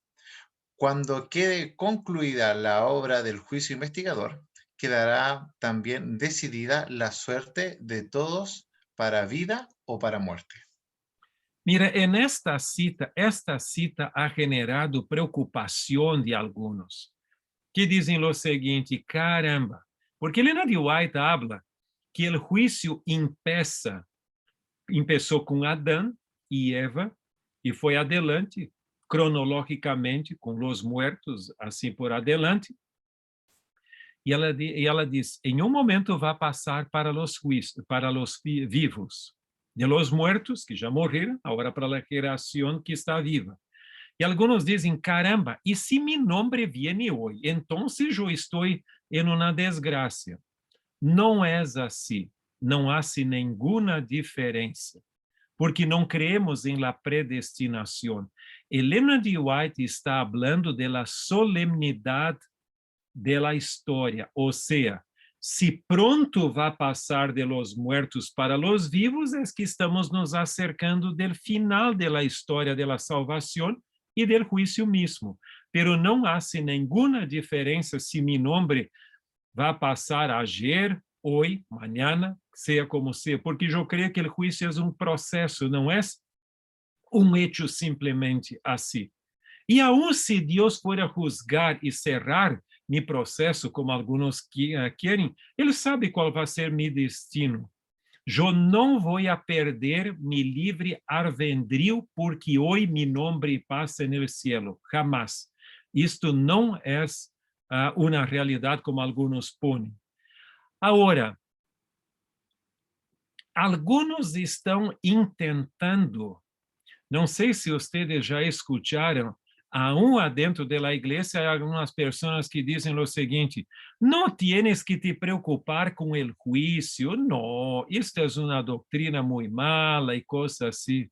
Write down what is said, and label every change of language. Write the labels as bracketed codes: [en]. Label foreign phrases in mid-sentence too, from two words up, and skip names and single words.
[es] Cuando quede concluida la obra del juicio investigador, quedará también decidida la suerte de todos para vida o para muerte. [pt] Mira, esta cita ha generado preocupação de alguns, que dizem o seguinte, caramba, porque Elena de White habla que o juízo começou com Adão e Eva e foi adelante, cronologicamente, com os muertos, assim por adelante. E ela diz, em um momento vai passar para os vivos, [es] de los muertos, [pt] que já morreram, agora para a geração que está viva. E alguns dizem, caramba, e se meu nome viene hoje? Então eu estou em uma desgraça. Não é assim, não há nenhuma diferença, porque não creemos em la predestinação. Elena de White está falando de la solemnidade de la história, ou seja, se pronto vai passar [es] de los muertos para los vivos, [pt] é que estamos nos acercando [es] del final de la história [pt] de la salvação e del juízo mesmo. Pero não há nenhuma diferença se meu nome vai passar [es] ayer, hoy, mañana, sea como sea, porque yo creo que el juicio es un proceso, no es un hecho simplemente así. Y aún si Dios fuera a juzgar y cerrar mi proceso, como algunos quieren, Él sabe cuál va a ser mi destino. Yo no voy a perder mi libre albedrío porque hoy mi nombre pasa en el cielo. Jamás. Esto no es una realidad como algunos ponen. [pt] Ahora, algunos estão intentando, não sei se vocês já escutaram, [es] aún adentro [pt] da igreja, há algumas pessoas que dizem o seguinte: não tienes que te preocupar com o juízo, não, isto é uma doutrina muito mala e coisas assim.